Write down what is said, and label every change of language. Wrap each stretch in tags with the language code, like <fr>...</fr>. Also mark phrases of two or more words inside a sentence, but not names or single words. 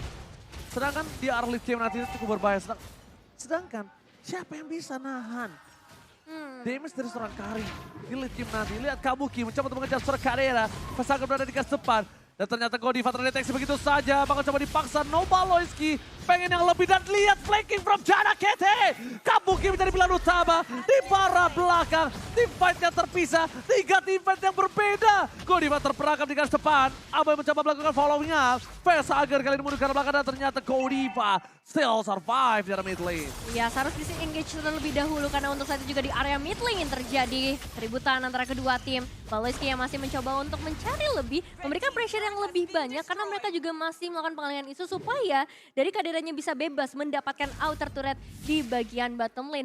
<id>Sedangkan di</id> <en>early game</en> <id>nanti itu cukup berbahaya. Sedangkan siapa yang bisa nahan damage dari seorang Kari di</id> <en>late game</en> <id>nanti? Lihat Kabuki mencoba untuk mengejar seorang Kadera. Pesaga berada di garis depan. Dan ternyata Godiva terdeteksi begitu saja. Bakal coba dipaksa Nova Loiski. Pengen yang lebih dan lihat</id> <en>flanking from</en> <id>Jana Kete. Kabuki menjadi pilihan utama di para belakang.</id> <en>Team fight-nya</en> <id>terpisah. 3</id> <en>team fight</en> <id>yang berbeda. Godiva terperangkap di garis depan. Abai mencoba melakukan</id> <en>following up.</en> <id>Vesager kali ini mundur ke arah belakang dan ternyata Godiva</id> <en>still survive</en> <id>di area</id> <en>mid lane.</en> <id>Ya, harus disengage terlebih dahulu karena untuk saat itu juga di area</id> <en>mid lane</en> <id>terjadi keributan antara kedua tim. Baloiski yang masih mencoba untuk mencari lebih, memberikan pressure yang lebih banyak karena mereka juga masih melakukan pengalihan isu supaya dari Kaderanya bisa bebas mendapatkan</id> <en>outer turret</en> <id>di bagian</id> <en>bottom lane.</en>